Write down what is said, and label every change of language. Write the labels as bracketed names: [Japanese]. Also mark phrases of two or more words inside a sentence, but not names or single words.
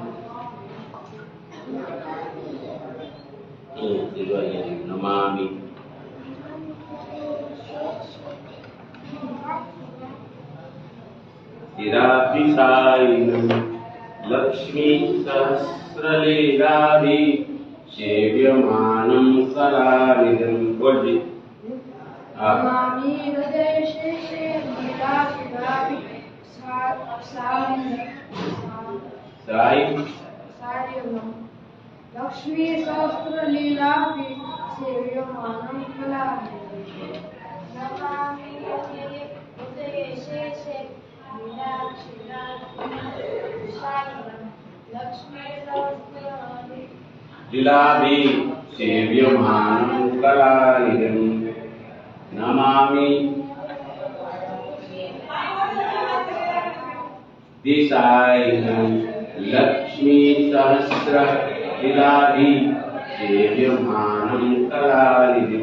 [Sanskrit] નમામિ શિરાભિસાયનમ લક્ષ્મી સહસ્રલીલાભિ સેવ્યમાનમ કલાનિધિમ। [Gujarati] બોલજી। [Sanskrit] नमामि हृदये शेषे लीलाक्षिराभि सायनम लक्ष्मी सहस्रलीलाभि सेव्यमानं कलानिधिम्। नमामि हृदये शेषे लीलाक्षिराभि सायनम लक्ष्मी લીલાભિ સેવ્યમાનં કલાનિધિમ। નમામિ દિશાયનમ લક્ષ્મી સહસ્ર લીલાભિ સેવ્યમાનં કલાનિધિમ।